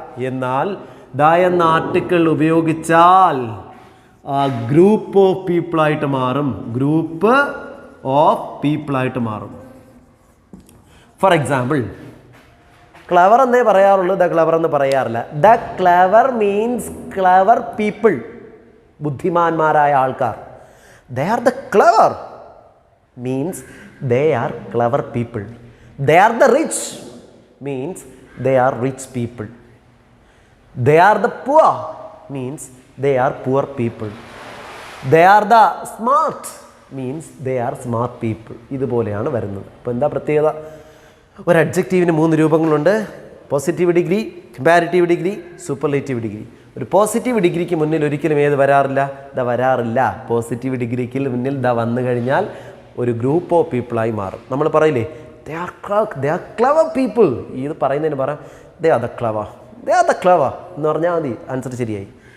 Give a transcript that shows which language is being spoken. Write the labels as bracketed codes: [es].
[ml] എന്നാൽ ദ എന്ന ആർട്ടിക്കിൾ ഉപയോഗിച്ചാൽ ഗ്രൂപ്പ് ഓഫ് പീപ്പിളായിട്ട് മാറും. ഗ്രൂപ്പ് ഓഫ് പീപ്പിളായിട്ട് മാറും. [en] for example, [ml] ക്ലവർ എന്നേ പറയാറുള്ളൂ, ദ ക്ലവർ എന്ന് പറയാറില്ല. [en] the clever means clever people, [ml] ബുദ്ധിമാന്മാരായ ആൾക്കാർ. [en] They are the clever means they are clever people. They are the rich means they are rich people. They are the poor means they are poor people. They are the smart means they are smart people. [ml] ഇതുപോലെയാണ് വരുന്നത്. അപ്പോൾ എന്താ പ്രത്യേകത? ഒരു അഡ്ജക്റ്റീവിന് 3 രൂപങ്ങളുണ്ട്. Positive degree, comparative degree, superlative degree. ഒരു positive ഡിഗ്രിക്ക് മുന്നിൽ ഒരിക്കലും ഏത് വരാറില്ല? ദ വരാറില്ല. പോസിറ്റീവ് ഡിഗ്രിക്ക് മുന്നിൽ ദ വന്നു കഴിഞ്ഞാൽ ഒരു ഗ്രൂപ്പ് ഓഫ് പീപ്പിളായി മാറും. നമ്മൾ പറയില്ലേ, [en] They are clever people. [ml] ഇത് പറയുന്നതിന് പറയാം [en] they are the clever, [ml] they are the clever എന്ന് പറഞ്ഞാൽ മതി, ആൻസർ ശരിയായി.